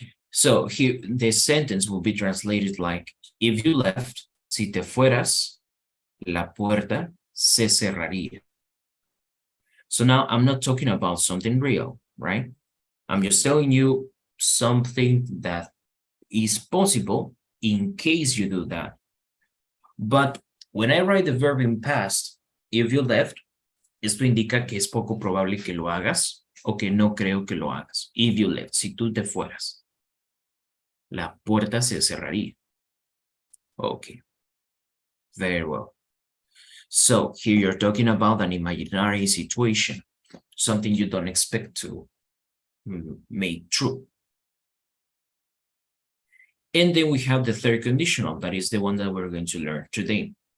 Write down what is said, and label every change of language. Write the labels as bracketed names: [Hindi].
[English] So here the sentence will be translated like, if you left, [Spanish] si te fueras, la puerta se cerraría. [English] So now I'm not talking about something real, right? I'm just telling you something that is possible in case you do that. But when I write the verb in past, if you left, [Spanish] esto indica que es poco probable que lo hagas o que no creo que lo hagas. [English] If you left, [Spanish] si tú te fueras, la puerta se cerraría. [English] Okay, very well. So here you're talking about an imaginary situation, something you don't expect to make true. And then we have the third conditional, that is the one that we're going to learn today.